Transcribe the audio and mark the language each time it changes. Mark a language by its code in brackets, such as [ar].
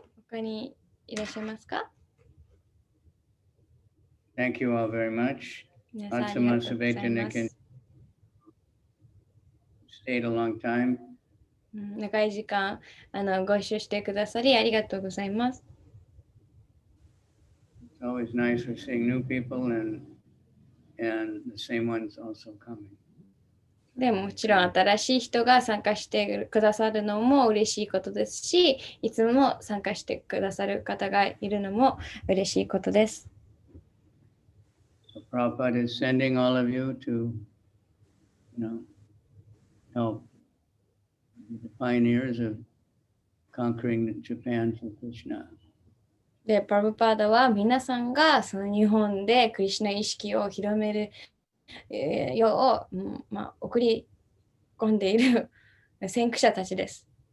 [ja] 他にいらっしゃいますか？ [en] Thank you all very much. [ja] 皆さんありがとうございます。 [en] Stayed a long time. [ja] 長い時間ご一緒してくださりありがとうございます。 [en] It's always nice for seeing new people and the same ones also coming. [ja] でもちろん新しい人が参加してくださるのも嬉しいことですし、いつも参加してくださる方がいるのも嬉しいことです。 [en] So Prabhupada is sending all of you to, help the pioneers of conquering Japan through Krishna. [ja] で、プラブパーダは皆さんがその日本でクリシュナ意識を広めるよう、送り込んでいる先駆者たちです。